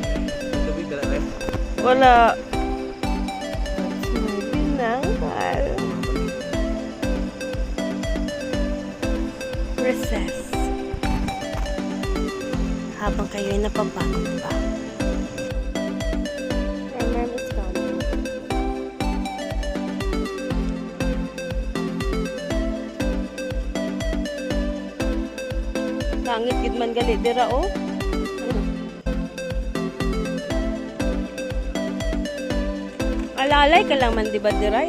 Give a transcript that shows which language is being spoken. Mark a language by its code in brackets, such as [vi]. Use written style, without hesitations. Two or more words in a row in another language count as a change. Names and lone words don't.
[tl] Wala. Recess. Habang kayo'y napapagod pa. [en] Remember Miss Connie. [hil] Kangit gid man gali dira oh. Alalay ka lang man di ba dira?